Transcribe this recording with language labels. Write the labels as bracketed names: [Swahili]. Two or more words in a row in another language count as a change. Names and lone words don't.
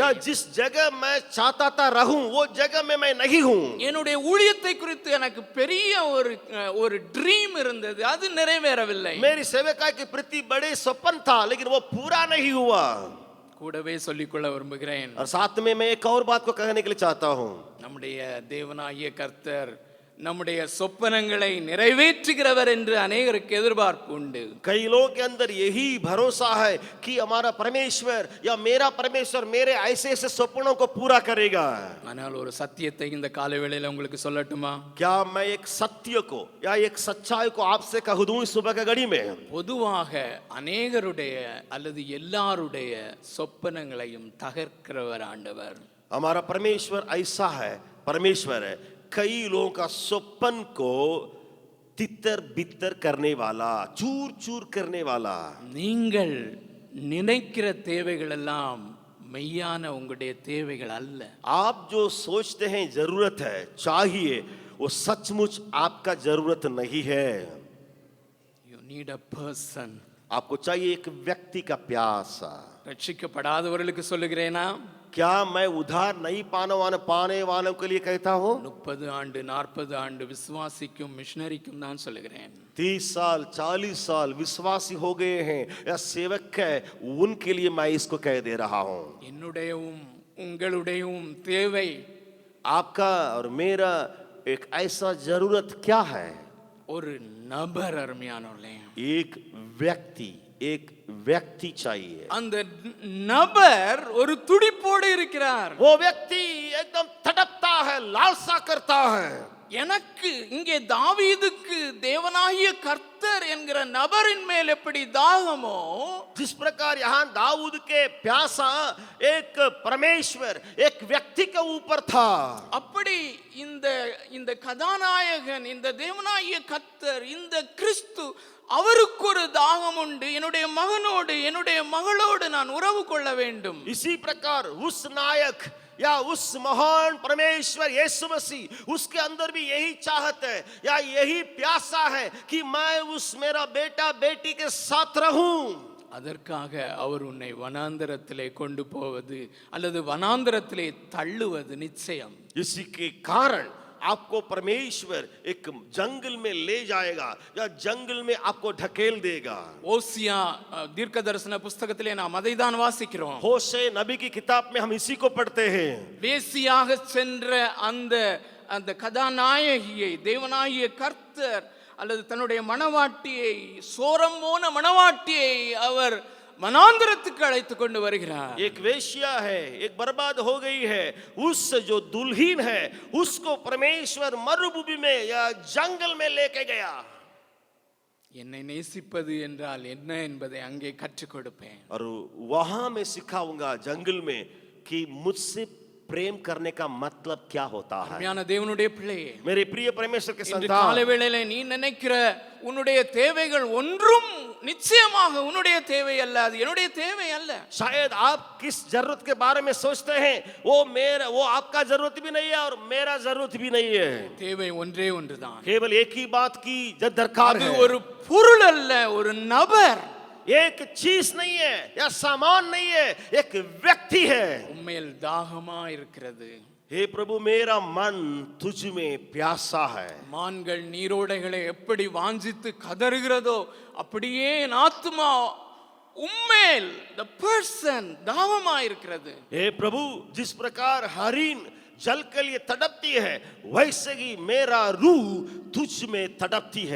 [Hindi] या जिस जगह मैं चाहता था रहूं वो जगह में मैं नहीं हूं. [Tamil] என்னுடைய ஊழியத்தை குறித்து எனக்கு பெரிய ஒரு ட்ரீம் இருந்தது, அது நிறைவேறவில்லை. [Hindi] मेरी सेवकाई के प्रति बड़े सपन था, लेकिन वो पूरा नहीं हुआ. [Tamil] கூடவே சொல்லிக்கொள்ள விரும்புகிறேன். [Hindi] और साथ में मैं एक और बात को कहने के लिए चाहता हूँ. [Tamil] நம்முடைய தேவனாகிய கர்த்தர் நம்முடைய சொப்பனங்களை நிறைவேற்றுகிறவர் என்று அநேகருக்கு எதிர்பார்ப்பு உண்டு. [Hindi] कई लोगों के अंदर यही भरोसा है कि हमारा परमेश्वर या मेरा परमेश्वर मेरे ऐसे ऐसे सपनों को पूरा करेगा. [Tamil] ஆனால் ஒரு சத்தியத்தை இந்த காலவேளையில உங்களுக்கு சொல்லட்டுமா? [Hindi] क्या मैं एक सत्य को या एक सच्चाई को आपसे कह दूं इस सुबह की घड़ी में? [Tamil] பொதுவாக அநேகருடைய அல்லது எல்லாருடைய சொப்பனங்களையும் தகர்க்கிறவர் ஆண்டவர். [Hindi] हमारा परमेश्वर ऐसा है, परमेश्वर है कई लोगों का स्वप्न को तितर बितर करने वाला, चूर चूर करने वाला. [Tamil] நீங்கள் நினைக்கிற தேவைகள் எல்லாம் மெய்யான உங்களுடைய தேவைகள் அல்ல. [Hindi] आप जो सोचते हैं जरूरत है, चाहिए, वो सचमुच आपका जरूरत नहीं है. [English] You need a person. [Hindi] आपको चाहिए एक व्यक्ति का प्यास. [Tamil] ரட்சிக்கப்படாதவர்களுக்கு சொல்லுகிறேனா? [Hindi] क्या मैं उधार नहीं पाने वालों के लिए कहता हूँ? [Tamil] 30 ஆண்டு 40 ஆண்டு விசுவாசிக்கும் மிஷனரிக்கும் தான் சொல்லுகிறேன். [Hindi] 30 साल 40 साल विश्वासी हो गए हैं या सेवक है, उनके लिए मैं इसको कह दे रहा हूँ. [Tamil] என்னுடையவும் உங்களுடையவும் தேவை [Hindi] आपका और मेरा एक ऐसा जरूरत क्या है? [Tamil] ஒரு நபர். அருமையானவர்களே, [Hindi] एक व्यक्ति चाहिए. [Tamil] அந்த நபர் ஒரு துடிப்போடு இருக்கிறார். [Hindi] वो व्यक्ति एकदम तड़पता है, लालसा करता है. [Tamil] எனக்கு இங்கே தாவீதுக்கு தேவனாகிய கர்த்தர் என்கிற நபரின் மேல் எப்படி தாகமோ, [Hindi] जिस प्रकार यहाँ दाऊद के प्यासा एक परमेश्वर एक व्यक्ति के ऊपर था, [Tamil] அப்படி இந்த கதாநாயகன், இந்த தேவனாகிய கர்த்தர், இந்த கிறிஸ்து, அவருக்கு ஒரு தாகம் உண்டு. என்னுடைய மகனோடு என்னுடைய மகளோடு நான் உறவு கொள்ள வேண்டும். [Hindi] इसी प्रकार उस नायक या उस महान परमेश्वर यीशु मसीह, उसके अंदर भी यही चाहत है या यही प्यासा है कि मैं उस मेरा बेटा बेटी के साथ रहूं. [Tamil] அதற்காக அவர் உன்னை வனாந்தரத்திலே கொண்டு போவது அல்லது வனாந்தரத்திலே தள்ளுவது நிச்சயம். [Hindi] इसी के कारण आपको परमेश्वर एक जंगल में ले जाएगा या जंगल में आपको ढकेल देगा. [Tamil] ஓசியா தீர்க்க தரிசன புஸ்தகத்திலே நாம் அதை தான் வாசிக்கிறோம். [Hindi] होशे नबी की किताब में हम इसी को पढ़ते हैं. [Tamil] வேசியாக சென்ற அந்த கதாநாயகியை தேவனாகிய கர்த்தர் அல்லது தன்னுடைய மணவாட்டியை, சோரம் போன மணவாட்டியை அவர் வனாந்தரத்துக்கு அழைத்து கொண்டு வருகிறார். [Hindi] एक वेश्या है, एक बर्बाद हो गई है, उस जो दुल्हीन है उसको परमेश्वर मरुभूमि में या जंगल में लेके गया. [Tamil] என்னை நேசிப்பது என்றால் என்ன என்பதை அங்கே கற்றுக் கொடுப்பேன். [Hindi] और वहां मैं सिखाऊंगा जंगल में कि मुझसे प्रेम करने का मतलब क्या होता है. [Tamil] அருமையான தேவனுடைய பிள்ளையே, [Hindi] मेरे प्रिय परमेश्वर के [Tamil] இந்த [Hindi] संतान, [Tamil] காலை வேளையிலே நீ நினைக்கிற உன்னுடைய தேவைகள் ஒன்றும் நிச்சயமாக உன்னுடைய தேவை அல்ல, அது என்னுடைய தேவை அல்ல. [Hindi] शायद आप किस जरूरत के बारे में सोचते हैं वो आपका जरूरत भी नहीं है और मेरा जरूरत भी नहीं है. [Tamil] தேவை ஒன்றே ஒன்றுதான். [Hindi] केवल एक ही बात की दरकार [Tamil] அது [Hindi] है. [Tamil] ஒரு பொருள் அல்ல, ஒரு நபர். [Hindi] एक चीज नहीं है या सामान नहीं है, एक व्यक्ति है. [Tamil] உண்மையில் தாகமா இருக்கிறது. [Hindi] हे प्रभु, मेरा मन तुझ में प्यासा है. [Tamil] மான்கள் நீரோடைகளை எப்படி வாஞ்சித்து கதறுகிறதோ அப்படியே என் ஆத்துமா உம்மேல் [English] the person [Tamil] தாகமா இருக்கிறது. [Hindi] हे प्रभु, जिस प्रकार हरिण जल के लिए तड़पती है, वैसे ही मेरा रूह तुझ में तड़पती है.